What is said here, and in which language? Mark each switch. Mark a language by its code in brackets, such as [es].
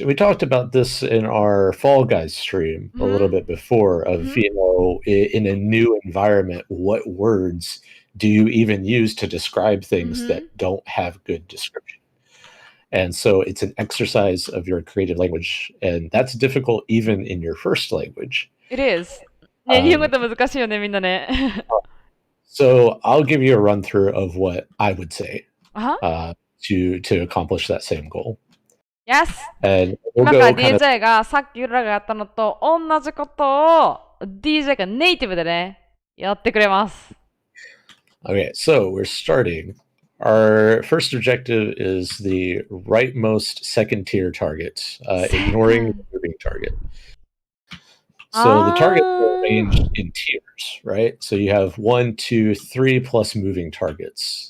[en] And we talked about this in our Fall Guys stream a little bit before of, in a new environment, what words do you even use to describe things that don't have good description? And so it's an exercise of your creative language, and that's difficult even in your first language. It is. [ja] ね、日本語って難しいよね、みんなね。 [en] So I'll give you a run through of what I would say to accomplish that same goal. Yes! And [ja] 今から DJ がさっき裏がやったのと同じことを DJ がネイティブでね、やってくれます。 [en] Okay, so we're starting. Our first objective is the rightmost second tier target, ignoring the moving target. So the targets are arranged in tiers, right? So you have 1, 2, 3 plus moving targets.